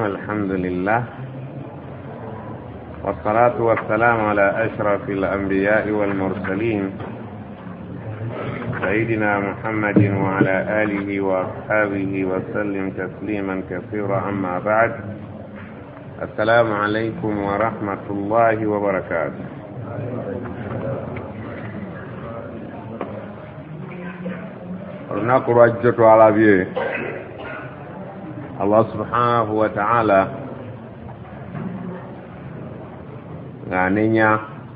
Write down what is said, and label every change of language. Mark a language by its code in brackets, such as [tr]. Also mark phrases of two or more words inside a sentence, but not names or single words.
[ar] الحمد لله والصلاة والسلام على أشرف الأنبياء والمرسلين سيدنا محمد وعلى آله وأصحابه وسلم تسليما كثيرا. أما بعد، السلام عليكم ورحمة الله وبركاته. [lg] olunaku lwajjo twalabye [ar] الله سبحانه وتعالى [lg] ng'anenya